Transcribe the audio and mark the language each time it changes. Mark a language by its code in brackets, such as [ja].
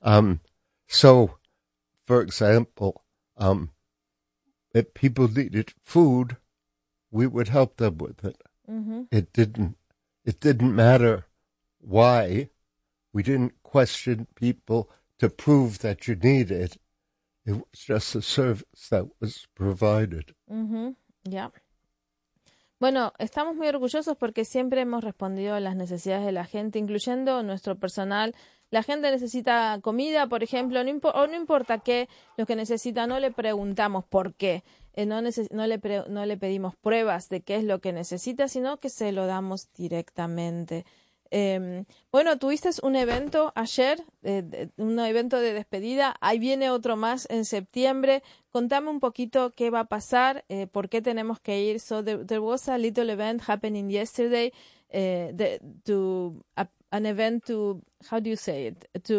[en] So, for example, if people needed food, we would help them with it. Mm-hmm. It didn't matter why. We didn't question people to prove that you need it. It was just a service that was provided. Mm-hmm. Yeah. [es] Bueno, estamos muy orgullosos porque siempre hemos respondido a las necesidades de la gente, incluyendo nuestro personal. La gente necesita comida, por ejemplo, no importa qué, lo que necesita, no le preguntamos por qué. No le pedimos pruebas de qué es lo que necesita, sino que se lo damos directamente. Bueno, tuviste un evento ayer, un evento de despedida. Ahí viene otro más en septiembre. Contame un poquito qué va a pasar, por qué tenemos que ir. [en] So there was a little event happening yesterday, an event to, how do you say it?